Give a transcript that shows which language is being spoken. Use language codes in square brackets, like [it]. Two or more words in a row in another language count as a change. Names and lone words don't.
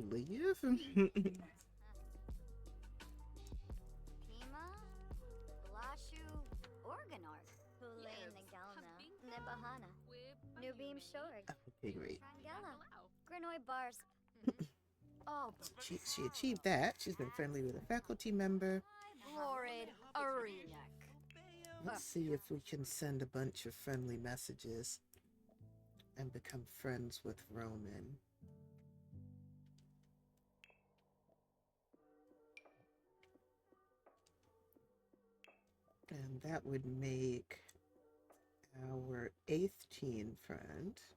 [en] Leave? Pima. Blashu. Organark. Hulain Nagalna. Nebahana. Nubim Shorg. Okay, great. Trangella. Granoi Bars. Oh, She achieved that. She's been friendly with a faculty member. Florid Arenak. Let's see if we can send a bunch of friendly messages and become friends with Roman. And that would make our 8th teen friend.